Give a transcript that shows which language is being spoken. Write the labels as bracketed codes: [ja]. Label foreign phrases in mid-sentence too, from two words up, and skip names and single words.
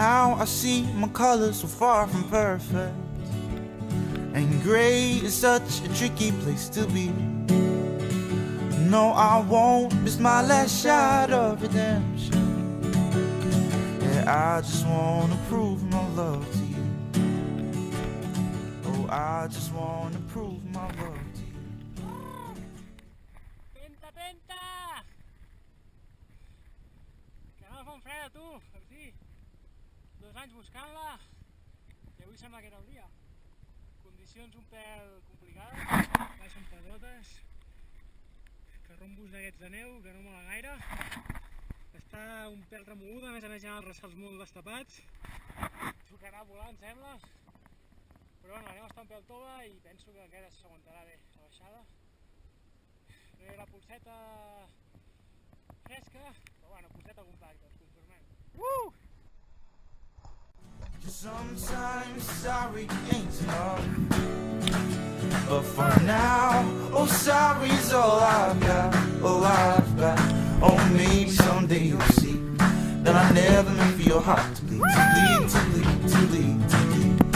[en] now I see my colors so far from perfect, and gray is such a tricky place to be. No, I won't miss my last shot of redemption. Yeah, I just wanna prove my love to you. Oh, I just wanna prove my love to you. [ca] Penta, penta! Canal Fontfreda, tu, per fi. 2 anys buscant-la i avui sembla que era el dia. Condicions un pèl complicades, baixen pedotes, carrombos d'aquests de neu que no mola gaire. Està un pèl remoguda, a més hi ha els ressalts molt destapats. Tocarà volar, em sembla. Però bueno, la neu està un pèl tova i penso que encara s'aguantarà bé la baixada. No hi haurà polseta fresca, però bueno, polseta compacta, ens conformem. [en] Sometimes sorry ain't enough, but for now, oh sorry's all I've got, all I've got. Oh, maybe someday you'll see that I never meant for your heart to bleed, to bleed, to bleed, to bleed, to bleed.